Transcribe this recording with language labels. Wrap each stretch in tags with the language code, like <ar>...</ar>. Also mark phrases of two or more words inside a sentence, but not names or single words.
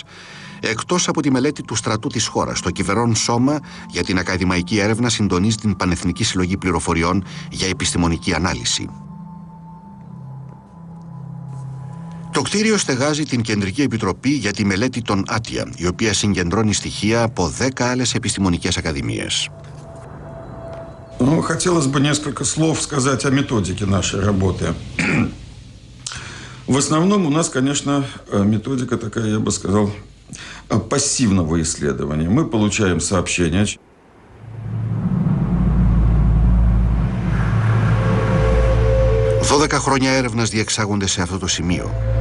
<el>Εκτός από τη μελέτη του στρατού της χώρας, το κυβερνών σώμα για την ακαδημαϊκή έρευνα συντονίζει την Πανεθνική Συλλογή Πληροφοριών για επιστημονική ανάλυση. Το κτίριο στεγάζει την Κεντρική Επιτροπή για τη Μελέτη των Άτια, η οποία συγκεντρώνει στοιχεία από 10 άλλες επιστημονικές ακαδημίες.</el> <ru>Хотелось бы несколько слов сказать о методике нашей работы. В основном у нас, конечно, методика такая, я бы сказал, пассивного исследования. Мы получаем сообщения.</ru> <el>12 χρόνια έρευνας διεξάγονται σε αυτό το σημείο.</el>